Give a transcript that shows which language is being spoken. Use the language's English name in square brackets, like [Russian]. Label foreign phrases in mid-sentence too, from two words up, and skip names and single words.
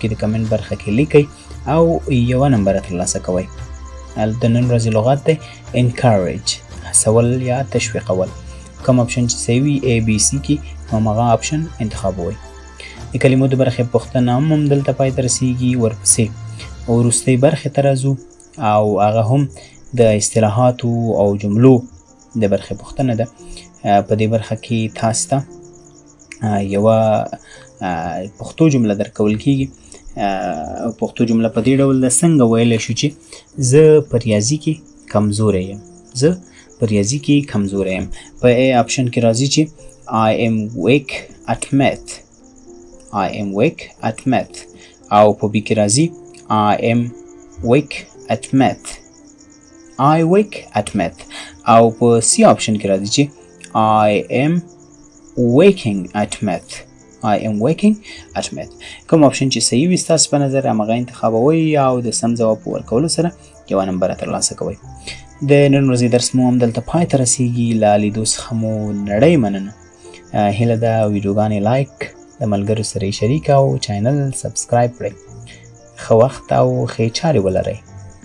[Pashto] د کمنټ برخه کې لیکئ او یوه نمبره ترلاسه کوئ د نن ورځې لغات دی encourage هڅول یا تشویقول کوم اپشن چې صحیح وي A B C کې هماغه اپشن انتخابوئ د کلمو د برخې پوښتنه هم همدلته پای ته رسیږي ورپسې وروستۍ برخې ته راځو او هغه هم د اصطلاحاتو او جملو د برخې پوښتنه ده په دې برخه کې تاسو ته یوه پښتو جمله درکول کیږي پښتو جمله په دې ډول ده څنګه ویلی شو چې زه په ریاضي کې کمزوری یم زه په ریاضي کې کمزوری یم په A اپشن کې راځي [English] چې I am weak at math I am weak at math [Pashto] او په B کې راځي [English] I am weak at math I weak at [Pashto] math او په C اپشن کې راځي چې [English] I am waking at math I am waking at math [Pashto] کوم اپشن چې صحیح وي ستاسو په نظر هماغه انتخابوئ او د سم ځواب په ورکولو سره یوه نمبره ترلاسه کوئ د نن ورځې درس مو همدلته پای ته رسیږي له لیدو څخه مو نړۍ مننه هیله ده ویډیوګانې لایک د ملګرو سره یې شریک او چینل سبسکرایب کړئ ښه وخت او ښې چارې ولرئ